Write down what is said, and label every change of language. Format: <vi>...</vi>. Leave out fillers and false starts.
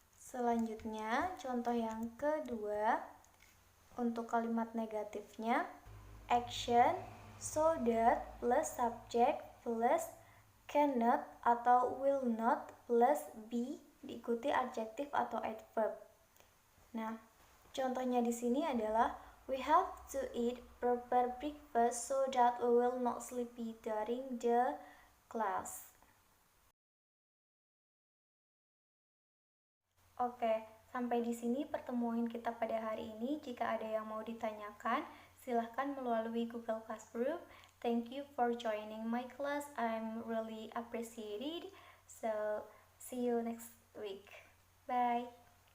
<id>Selanjutnya, contoh yang kedua untuk kalimat negatifnya, action so that plus subject plus cannot atau will not plus be diikuti adjektif atau adverb. Nah, contohnya di sini adalah</id> <en>we have to eat proper breakfast so that we will not sleepy during the class.</en> <id>Oke, sampai di sini pertemuan kita pada hari ini. Jika ada yang mau ditanyakan, silahkan melalui Google Classroom.</id> <en>Thank you for joining my class. I'm really appreciated. So, see you next week. Bye.</en>